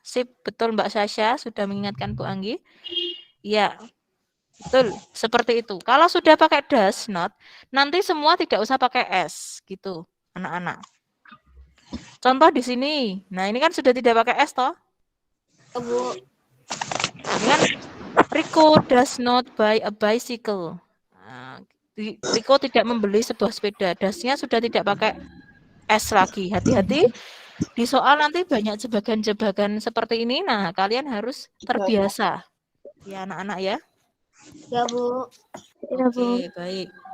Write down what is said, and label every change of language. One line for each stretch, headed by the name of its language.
Indonesian: Sip, betul Mbak Sasha sudah mengingatkan Bu Anggi. Ya, betul. Seperti itu. Kalau sudah pakai does not, nanti semua tidak usah pakai S, gitu, anak-anak. Contoh di sini. Nah, ini kan sudah tidak pakai S, toh? Bu. Ini kan
English: Rico does not buy a bicycle.
Indonesian: Nah, Rico tidak membeli sebuah sepeda. Das-nya sudah tidak pakai S lagi. Hati-hati. Di soal nanti banyak jebakan-jebakan seperti ini. Nah, kalian harus terbiasa. Ya, anak-anak ya. Ya, Bu. Oke, baik.